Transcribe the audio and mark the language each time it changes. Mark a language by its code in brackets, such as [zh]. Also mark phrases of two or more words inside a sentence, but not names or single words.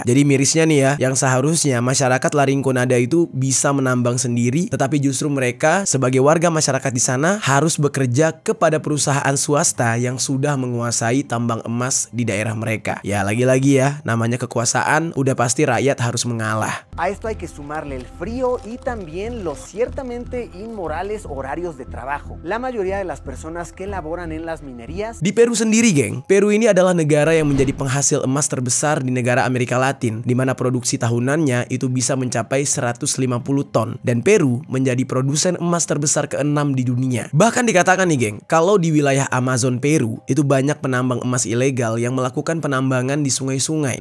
[id] Jadi mirisnya nih ya, yang seharusnya masyarakat La Rinconada itu bisa menambang sendiri, tetapi justru mereka sebagai warga masyarakat di sana harus bekerja kepada perusahaan swasta yang sudah menguasai tambang emas di daerah mereka. Ya lagi-lagi ya, namanya kekuasaan, udah pasti rakyat harus mengalah. [es] A esto hay que sumarle el frío y también los ciertamente inmorales horarios de trabajo. La mayoría de las personas que laboran en las minerías. [id] Di Peru sendiri geng, Peru ini adalah negara yang menjadi penghasil emas terbesar di negara Amerika Latin, di mana produksi tahunannya itu bisa mencapai 150 ton. Dan Peru menjadi produsen emas terbesar ke-6 di dunia. Bahkan dikatakan nih geng, kalau di wilayah Amazon Peru, itu banyak penambang emas ilegal yang melakukan penambangan di sungai-sungai.